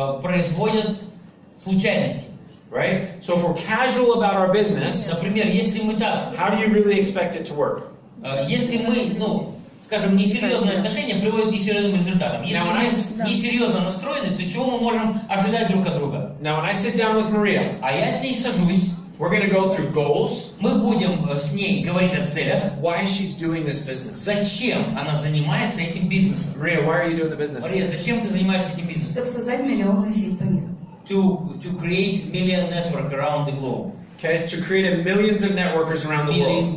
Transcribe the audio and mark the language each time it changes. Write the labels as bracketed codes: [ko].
[ru] производят случайности. [en] right? So if we're casual about our business, [ru] Например, если мы так, [en] how do you really expect it to work? [ru] если мы, скажем, несерьезные отношения приводят к несерьезным результатам. Если мы несерьезно настроены, то чего мы можем ожидать друг от друга? [en] Now, when I sit down with Maria, [ru] А я с ней сажусь, [en] we're going to go through goals, [ru] мы будем с ней говорить о целях, [en] why she's doing this business. [ru] зачем она занимается этим бизнесом. [en] Maria, why are you doing the business? [ru] Мария, зачем ты занимаешься этим бизнесом? Чтобы создать миллионную сеть по миру. [en] To create million network around the globe. Okay, to create millions of networkers around the world.